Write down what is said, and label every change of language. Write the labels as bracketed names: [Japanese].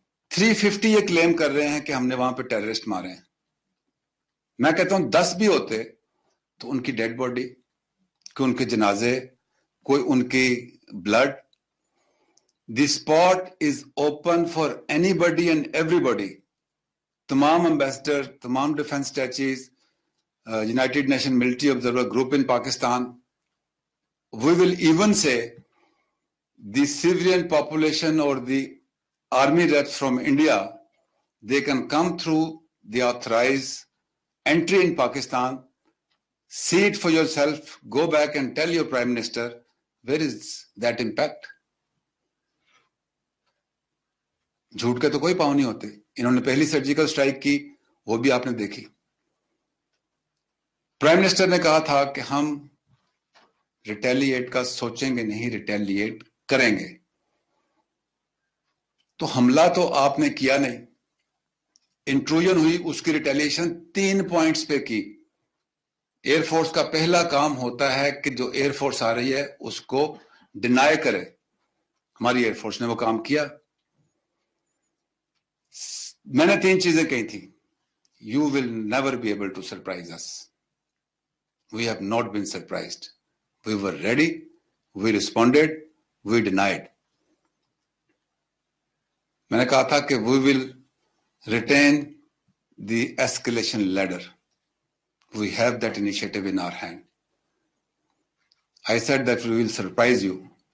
[Hindi] 350 ये क्लेम कर रहे हैं कि हमने वहां पे टेररिस्ट मारे हैं। मैं कहता हूं 10 भी होते तो उनकी डेड बॉडी, कि उनके जनाजे, कोई उनकी blood, [English] The spot is open for anybody and everybody. तमाम ambassador, तमाम defence attaches, United Nation military observer group in Pakistan, we will even say the civilian population or the army reps from India, they can come through the authorized entry in Pakistan, see it for yourself, go back and tell your Prime Minister, where is that impact? [Hindi] झूठ के तो कोई पाँव नहीं होते। इन्होंने पहली surgical strike की, वो भी आपने देखी। प्राइम मिनिस्टर ने कहा था कि हम रिटेलिएट का सोचेंगे नहीं, रिटेलिएट करेंगे। तो हमला तो आपने किया नहीं, इंट्रूजन हुई, उसकी रिटेलिएशन 3 पॉइंट्स पे की। एयरफोर्स का पहला काम होता है कि जो एयरफोर्स आ रही है उसको डिनाई करे। हमारी एयरफोर्स ने वो काम किया। मैंने 3 चीजें कही थी। [English] You will never be able to surprise us. We have not been surprised. We were ready, we responded, we denied. [Hindi] मैंने कहा था कि [English] we will retain the escalation ladder. We have that initiative in our hand. I said that we will surprise you.